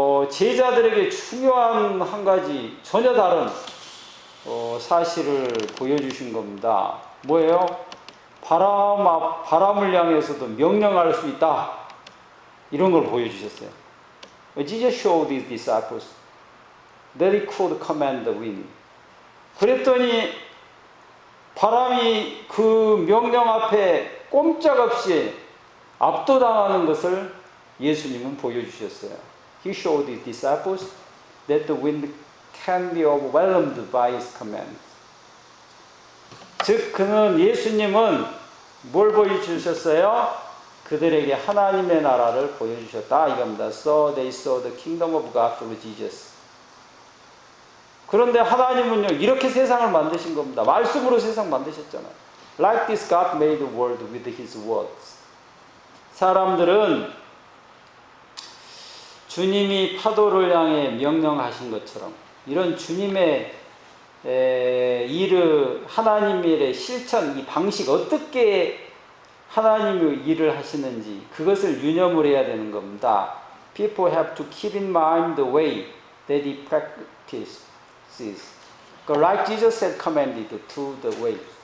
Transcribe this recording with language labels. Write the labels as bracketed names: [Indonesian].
[Korean] 제자들에게 중요한 한 가지 전혀 다른 사실을 보여주신 겁니다. 뭐예요? 바람을 향해서도 명령할 수 있다. 이런 걸 보여주셨어요. [English] Jesus showed his disciples that he could command the wind. [Korean] 그랬더니 바람이 그 명령 앞에 꼼짝없이 압도당하는 것을 예수님은 보여주셨어요. [English] He showed his disciples that the wind can be overwhelmed by his command. [Korean] 즉 예수님은 뭘 보여주셨어요? 그들에게 하나님의 나라를 보여주셨다 이겁니다. [English] So they saw the kingdom of God through Jesus. [Korean] 그런데 하나님은요 이렇게 세상을 만드신 겁니다. 말씀으로 세상 만드셨잖아요. [English] Like this God made the world with his words. [Korean] 사람들은 주님이 파도를 향해 명령하신 것처럼 이런 주님의 일을 하나님의 일의 실천, 이 방식 어떻게 하나님의 일을 하시는지 그것을 유념을 해야 되는 겁니다. [English] People have to keep in mind the way that he practices. Like Jesus had commanded to the way.